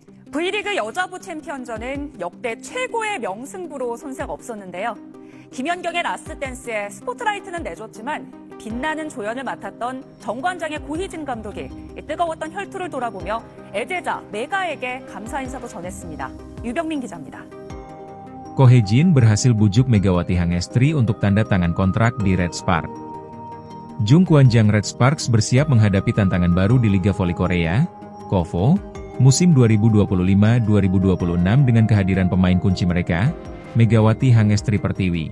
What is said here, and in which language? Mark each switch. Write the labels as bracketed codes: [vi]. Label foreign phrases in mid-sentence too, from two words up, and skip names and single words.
[ko] V리그 여자부 챔피언전은 역대 최고의 명승부로 손색 없었는데요. 김연경의 라스트댄스에 스포트라이트는 내줬지만 빛나는 조연을 맡았던 정관장의 고희진 감독이 뜨거웠던 혈투를 돌아보며 애제자 메가에게 감사 인사도 전했습니다. 유병민 기자입니다. [id] Ko Hye-jin berhasil bujuk Megawati Hangestri untuk tanda tangan kontrak di Red Spark. Jung Kwan-jang Red Sparks bersiap menghadapi tantangan baru di Liga Voli Korea, KOVO, musim 2025-2026 dengan kehadiran pemain kunci mereka, Megawati Hangestri Pertiwi.